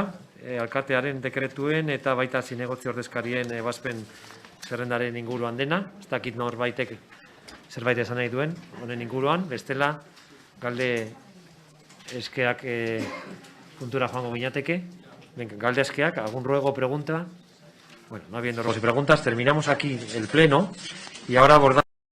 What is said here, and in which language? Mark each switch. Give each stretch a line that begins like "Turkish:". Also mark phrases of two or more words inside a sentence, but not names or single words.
Basque: Alkatearen dekretuen eta baita zinegotzi ordezkarien ebazpen zerrendaren inguruan dena, ez dakit norbaitek zerbait esan nahi duen, honen inguruan, bestela galde eskeak puntura joango ginateke. Venga, galdezkeak,
Spanish: algún ruego o pregunta. Bueno, no habiendo ruegos y preguntas, terminamos aquí el pleno y ahora abordamos